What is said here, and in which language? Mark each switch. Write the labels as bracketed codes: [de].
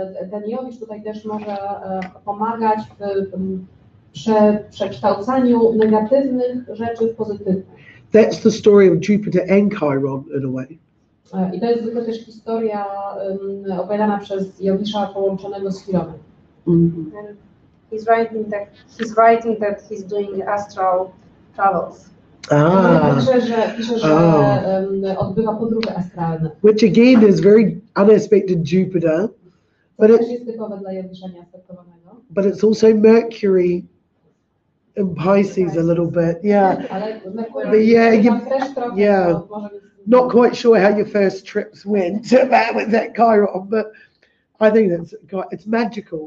[pl] Ten Jowisz tutaj też może pomagać w przekształcaniu negatywnych rzeczy w pozytywne. [en] That's the story of Jupiter and Chiron in a way. [pl] I to jest zwykle też historia opowiadana przez Jowisza połączonego z Chironem. [en] He's writing that he's doing astral travels. [pl] Pisze, że odbywa podróże astralne. [en] Which again is very unaspected Jupiter, [pl] To też jest typowe dla Jowisza nieaspektowanego. [en] but it's also Mercury in Pisces a little bit. Yeah. [pl] Ale Merkury też trochę, [en] yeah. [pl] może być... [en] Not quite sure how your first trips went with that Chiron, but I think it's magical.